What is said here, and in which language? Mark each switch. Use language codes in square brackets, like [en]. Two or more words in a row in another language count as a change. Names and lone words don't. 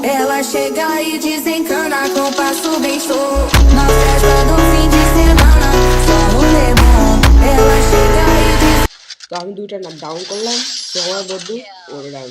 [pt] Ela chega e desencana com passo bem solto. Na festa do fim de semana, só rolê bom. Ela chega e [bn] তো আমি দুইটা না ডাউন করলাম, তো আমার বন্ধু ওরে ডাউন।